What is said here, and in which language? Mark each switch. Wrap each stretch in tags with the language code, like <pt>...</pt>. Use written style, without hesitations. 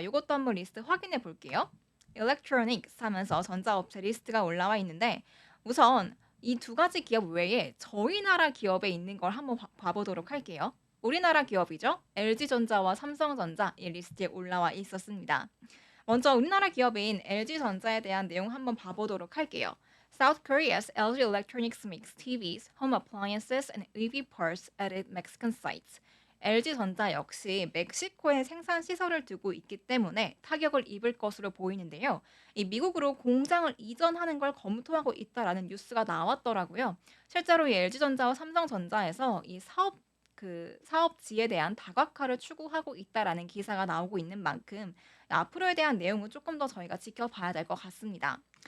<ko>이것도 한번 리스트 확인해 볼게요. Electronics 하면서 전자업체 리스트가 올라와 있는데 우선 이 두 가지 기업 외에 저희 나라 기업에 있는 걸 한번 봐보도록 할게요. 우리나라 기업이죠. LG전자와 삼성전자 이 리스트에 올라와 있었습니다. 먼저 우리나라 기업인 LG전자에 대한 내용 한번 봐보도록 할게요.</ko> <en>South Korea's LG Electronics makes TVs, home appliances, and EV parts at its Mexican sites.</en> <ko>LG전자 역시 멕시코에 생산 시설을 두고 있기 때문에 타격을 입을 것으로 보이는데요. 이 미국으로 공장을 이전하는 걸 검토하고 있다라는 뉴스가 나왔더라고요. 실제로 이 LG전자와 삼성전자에서 이 사업 그 사업지에 대한 다각화를 추구하고 있다라는 기사가 나오고 있는 만큼 앞으로에 대한 내용은 조금 더 저희가 지켜봐야 될 것 같습니다.</ko>